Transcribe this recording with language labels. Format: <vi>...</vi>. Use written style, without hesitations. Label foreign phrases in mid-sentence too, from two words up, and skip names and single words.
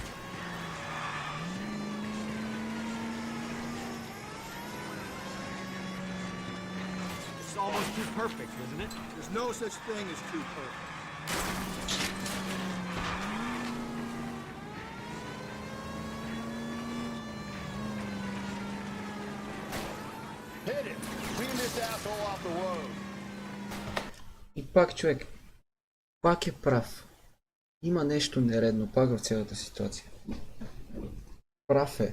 <en>It's almost too perfect, isn't it? There's no such thing as too perfect. Hit it. Clean this asshole off the road.</en> <bg>И пак човек, пак е прав. Има нещо нередно пак в цялата ситуация. Прав е.</bg>